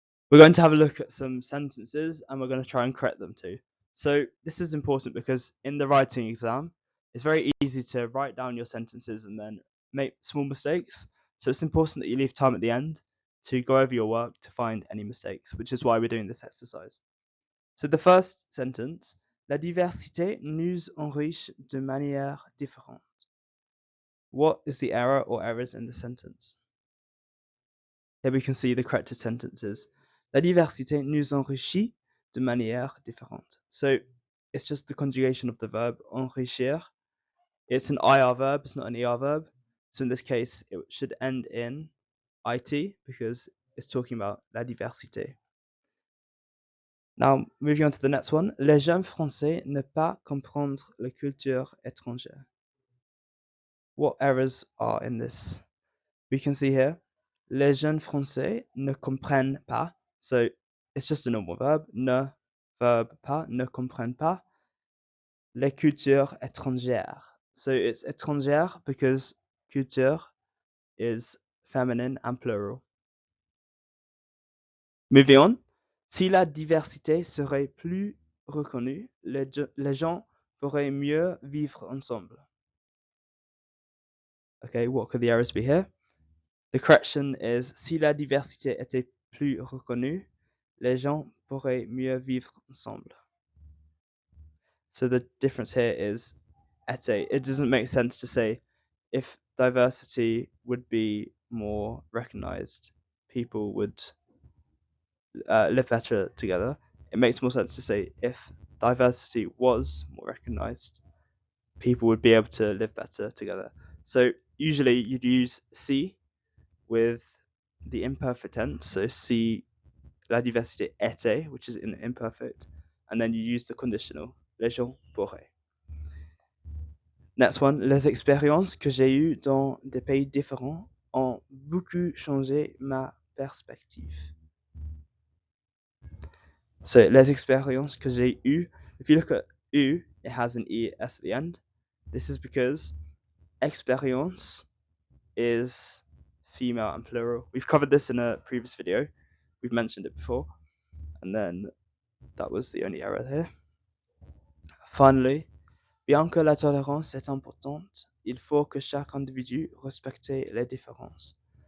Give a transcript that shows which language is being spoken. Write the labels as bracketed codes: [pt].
[en] We're going to have a look at some sentences and we're going to try and correct them too. So, this is important because in the writing exam, it's very easy to write down your sentences and then make small mistakes. So, it's important that you leave time at the end to go over your work to find any mistakes, which is why we're doing this exercise. So, the first sentence, [fr] la diversité nous enrichit de manière différente. [en] What is the error or errors in the sentence? Here we can see the corrected sentences. [fr] La diversité nous enrichit de manière différente. [en] So it's just the conjugation of the verb enrichir. It's an IR verb, it's not an ER verb. So in this case, it should end in IT because it's talking about la diversité. Now, moving on to the next one. [fr] Les jeunes français ne pas comprendre la culture étrangère. [en] What errors are in this? We can see here, [fr] les jeunes français ne comprennent pas. [en] So it's just a normal verb. [fr] Ne, verb pas, ne comprennent pas. Les cultures étrangères. [en] So it's étrangère because culture is feminine and plural. Moving on. [fr] Si la diversité serait plus reconnue, les gens pourraient mieux vivre ensemble. [en] Okay, what could the errors be here? The correction is [fr] si la diversité était plus reconnue, les gens pourraient mieux vivre ensemble. [en] So the difference here is était. It doesn't make sense to say if diversity would be more recognized, people would live better together. It makes more sense to say if diversity was more recognized, people would be able to live better together. So usually you'd use si with the imperfect tense. So [fr] si la diversité était, [en] which is in imperfect, and then you use the conditional, [fr] les gens pourraient. [en] Next one, [fr] les expériences que j'ai eues dans des pays différents ont beaucoup changé ma perspective. [en] So, [fr] les expériences que j'ai eues, [en] if you look at eu, it has an es at the end. This is because expérience is female and plural. We've covered this in a previous video. We've mentioned it before. And then that was the only error here. [fr] Finally, bien que la tolérance est importante, il faut que chaque individu respecte les différences.